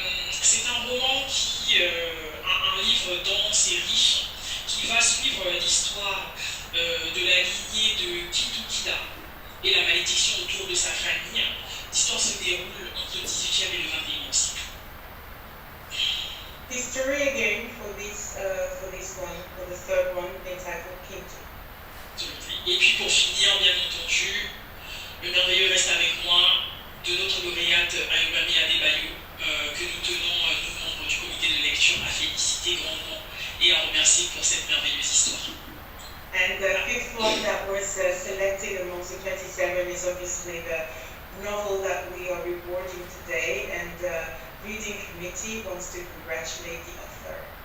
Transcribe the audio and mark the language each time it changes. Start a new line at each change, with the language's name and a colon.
French: C'est un roman un livre dense et riche, qui va suivre l'histoire de la lignée de Kitukida et la malédiction autour de sa famille. L'histoire se déroule entre le 18e et le 21e siècle.
English: History again for this for this one, for the third one, entitled Kintu.
French: Et puis pour finir, bien entendu, le merveilleux reste avec moi de notre lauréate AYOBAMI ADEBAYO, que nous tenons, nous membres du comité de lecture, à féliciter grandement et à remercier pour cette merveilleuse histoire.
English: And the fifth one that was selected amongst the 27 is obviously the novel that we are rewarding today, and the reading committee wants to congratulate the author.